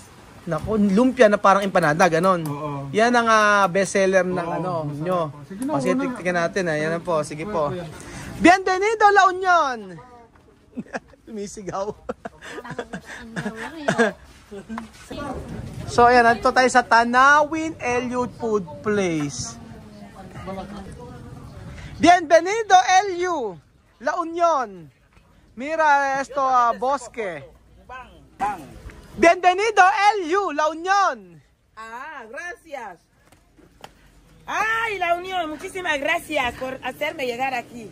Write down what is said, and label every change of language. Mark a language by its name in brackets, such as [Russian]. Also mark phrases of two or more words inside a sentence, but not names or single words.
[Filipino] Naku, lumpia na parang empanada, ganon. Yan ang bestseller ng nyo. Kasi tignan natin, yan po, sige po. Bienvenido La Union! Tumisigaw. So ayan, nandito tayo sa Tanawin LU Food Place. Bienvenido LU La Union. [Spanish] Mira esto bosque. Bienvenido LU La Union. Gracias. Ay, La Unión, muchísimas gracias por hacerme llegar aquí.